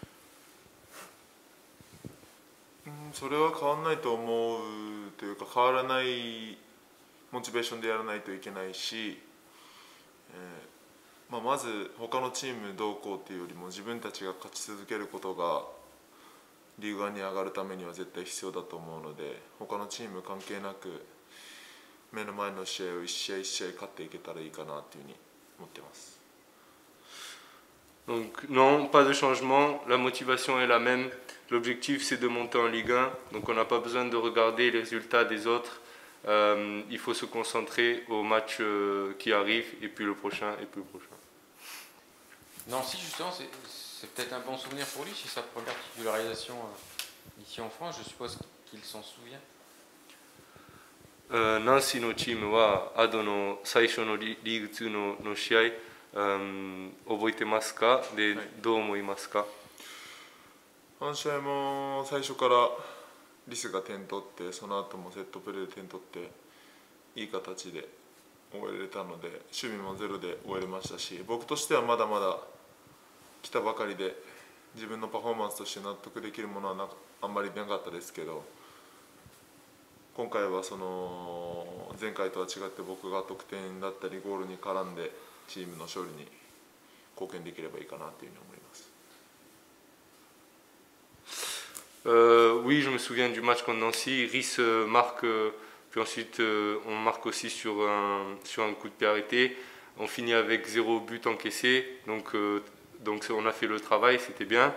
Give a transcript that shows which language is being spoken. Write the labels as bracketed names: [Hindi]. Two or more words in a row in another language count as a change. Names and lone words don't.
[Japanese] それは変わらないと思うというか、変わらないモチベーションでやらないといけないし、まず他のチームどうこうっていうよりも自分たちが勝ち続けることがリーグワンに上がるためには絶対必要だと思うので、他のチーム関係なく目の前の試合を一試合一試合勝っていけたらいいかなっていうふうに思ってます。 [French] Donc non, pas de changement, la motivation est la même. L'objectif c'est de monter en Ligue 1, donc on n'a pas besoin de regarder les résultats des autres. Il faut se concentrer au match qui arrive et puis le prochain et puis le prochain. Nancy justement, c'est peut-être un bon souvenir pour lui, c'est sa première titularisation ici en France, je suppose qu'il s'en souvient. [Japanese] ナンシーのチームはアドの最初のリーグ2の試合、覚えてますか？で、どう思いますか？あの試合も最初からリスが点取って、その後もセットプレーで点取っていい形で終えれたので、守備もゼロで終えれましたし、僕としてはまだまだ来たばかりで自分のパフォーマンスとして納得できるものはあんまりなかったですけど、今回はその前回とは違って僕が得点だったりゴールに絡んでチームの勝利に貢献できればいいかなというふうに思います。 [French] Oui, je me souviens du match contre Nancy. Rhys marque, puis ensuite on marque aussi sur un coup de pied arrêté. On finit avec 0 but encaissé, donc on a fait le travail, c'était bien.